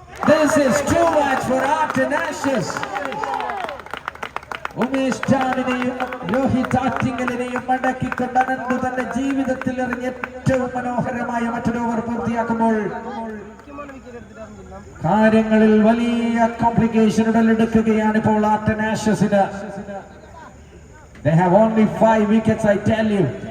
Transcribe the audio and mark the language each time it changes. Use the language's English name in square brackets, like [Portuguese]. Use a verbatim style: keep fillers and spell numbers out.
[English] This is too much for Art and Ashes. [Malayalam] Umesh Janineയും Rohit ആറ്റിങ്ങലിനെയും മടക്കിക്കൊണ്ട് Anant തന്റെ ജീവിതത്തിൽ എറിഞ്ഞ ഏറ്റവും മനോഹരമായ മറ്റൊരു ഓവർ പൂർത്തിയാക്കുമ്പോൾ കാര്യങ്ങളിൽ വലിയ കോംപ്ലിക്കേഷൻ ഉടലെടുക്കുകയാണ് ഇപ്പോൾ art and ആഷസിന്. [English] They have only five wickets, I tell you.